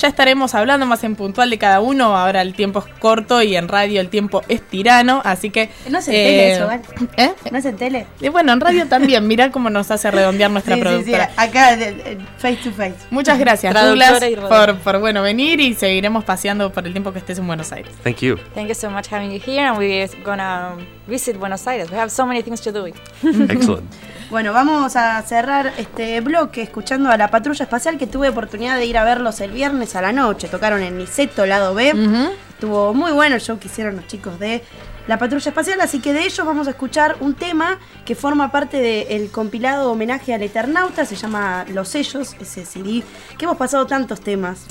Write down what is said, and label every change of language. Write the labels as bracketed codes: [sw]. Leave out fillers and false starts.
[es] Ya estaremos hablando más en puntual de cada uno. Ahora el tiempo es corto y en radio el tiempo es tirano, así que... No es en tele eso, ¿vale? ¿Eh? No es en tele. Bueno, en radio también. Mirá cómo nos hace redondear nuestra productora. Sí. Acá, [en] face to face. [es] Muchas gracias, Douglas, por bueno venir y seguiremos paseando por el tiempo que estés en Buenos Aires. [en] Thank you. Thank you so much having you here and we're gonna visit Buenos Aires. We have so many things to do. Excellent. [es] Bueno, vamos a cerrar este bloque escuchando a la Patrulla Espacial, que tuve oportunidad de ir a verlos el viernes a la noche. Tocaron en Niceto, lado B. Estuvo muy bueno el show que hicieron los chicos de la Patrulla Espacial, así que de ellos vamos a escuchar un tema que forma parte del compilado homenaje al Eternauta, se llama Los Sellos, ese CD, que hemos pasado tantos temas, ¿no?